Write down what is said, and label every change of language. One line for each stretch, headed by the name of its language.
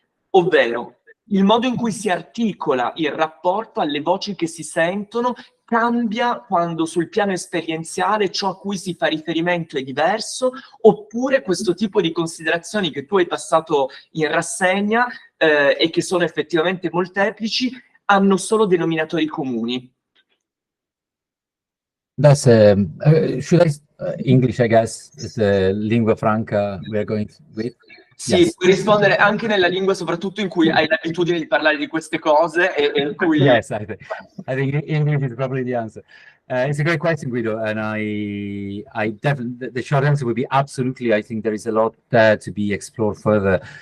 Italian: Ovvero, il modo in cui si articola il rapporto alle voci che si sentono cambia quando sul piano esperienziale ciò a cui si fa riferimento è diverso, oppure questo tipo di considerazioni che tu hai passato in rassegna e che sono effettivamente molteplici hanno solo denominatori comuni.
English: That's should I English, I guess, is the lingua franca we are going with.
Italian: Sì,
English: yes.
Italian: Puoi rispondere anche nella lingua, soprattutto in cui hai l'abitudine di parlare di queste cose e in cui...
English: Yes, I think English is probably the answer. It's a great question, Guido, and I definitely, the short answer would be absolutely. I think there is a lot to be explored further.